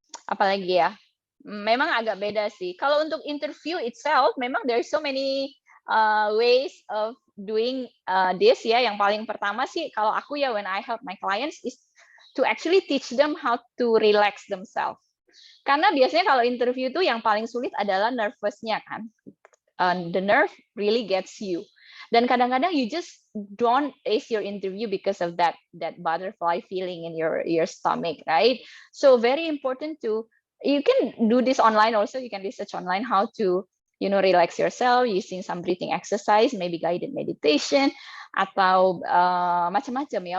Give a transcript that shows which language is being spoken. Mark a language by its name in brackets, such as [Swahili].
[Indonesian] Apalagi ya, memang agak beda sih. Kalau untuk interview itself, memang [English] there's so many ways of doing this [Indonesian] ya. Yang paling pertama sih, kalau aku ya, [English] when I help my clients is to actually teach them how to relax themselves. [Indonesian] Karena biasanya kalau interview itu yang paling sulit adalah nervousnya kan. [English] The nerve really gets you. [Indonesian] Dan kadang-kadang [English] you just don't ace your interview because of that butterfly feeling in your stomach, right? So very important you can do this online also. You can research online how to, relax yourself using some breathing exercise, maybe guided meditation, [Indonesian] atau macam-macam ya.